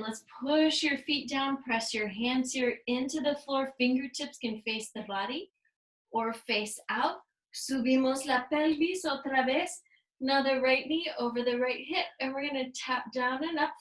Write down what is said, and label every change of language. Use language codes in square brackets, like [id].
[en] Let's push your feet down, press your hands here into the floor. Fingertips can face the body or face out. [es] Subimos la pelvis otra vez. [en] Now the right knee over the right hip, and we're gonna tap down and up.